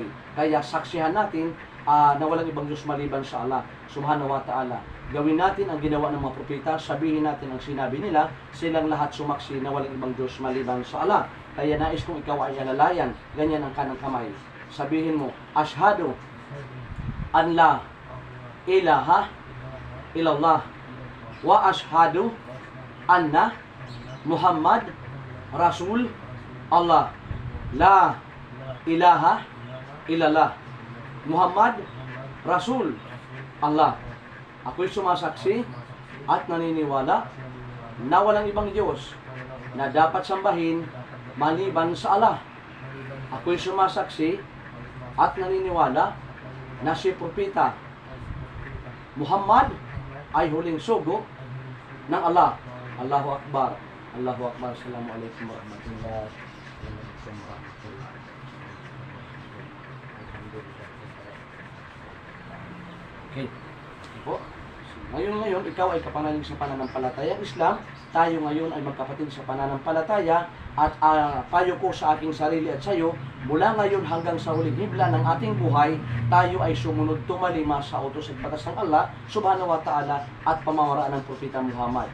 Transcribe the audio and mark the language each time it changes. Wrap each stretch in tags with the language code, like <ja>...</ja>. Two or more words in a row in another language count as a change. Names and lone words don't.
<tl>Kaya saksihan natin na walang ibang Diyos maliban sa Allah</tl> <ar>سبحانه وتعالى.</ar> <tl>Gawin natin ang ginawa ng mga propeta, sabihin natin ang sinabi nila, silang lahat sumaksi na walang ibang Diyos maliban sa Allah. Kaya nais kong ikaw ay alalayan, ganyan ang kanang kamay. Sabihin mo,</tl> <ar>"أشهد أن لا إله إلا الله وأشهد أن محمدا رسول الله." لا إله إلا الله محمد رسول الله.</ar> <tl>Ako'y sumasaksi at naniniwala na walang ibang Diyos na dapat sambahin maliban sa Allah. Ako'y sumasaksi at naniniwala na si Propeta Muhammad ay huling sugo ng Allah.</tl> <ar>الله أكبر الله أكبر. السلام عليكم ورحمة الله وبركاته.</ar> <tl>Okay. Po. Ngayon, ikaw ay kapanalig sa pananampalatayang Islam. Tayo ngayon ay magkapatid sa pananampalataya. At payo ko sa aking sarili at sa iyo, mula ngayon hanggang sa huling hibla ng ating buhay, tayo ay sumunod tumalima sa utos at batas ng Allah</tl> <ar>سبحانه وتعالى</ar> <tl>at pamamaraan ng Propeta Muhammad.</tl>